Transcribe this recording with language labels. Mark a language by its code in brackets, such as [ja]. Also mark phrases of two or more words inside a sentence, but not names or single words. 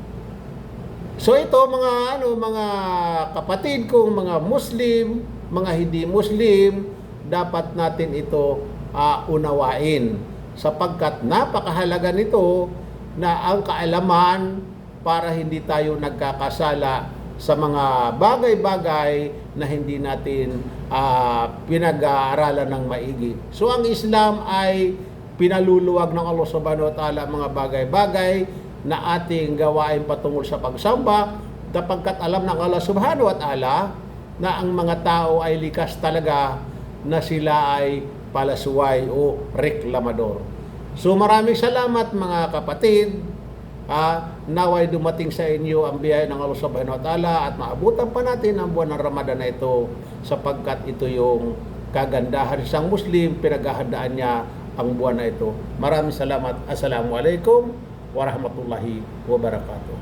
[tl] So ito mga kapatid kong mga Muslim, mga hindi Muslim, dapat natin ito unawain sapagkat napakahalaga nito na ang kaalaman para hindi tayo nagkakasala sa mga bagay-bagay na hindi natin pinag-aaralan ng maigi. So ang Islam ay pinaluluwag ng Allah [ar] سبحانه وتعالى [tl] mga bagay-bagay na ating gawain patungkol sa pagsamba sapagkat alam ng Allah [ar] سبحانه وتعالى [tl] na ang mga tao ay likas talaga na sila ay palasuway o reklamador. So maraming salamat mga kapatid. Naway dumating sa inyo ang biyaya ng Allah [ar] سبحانه وتعالى [tl] at maabutan pa natin ang buwan ng Ramadan na ito sapagkat ito yung kagandahan isang Muslim, pinaghahandaan niya ang buwan na ito. Maraming salamat. [ar] السلام عليكم ورحمة الله وبركاته.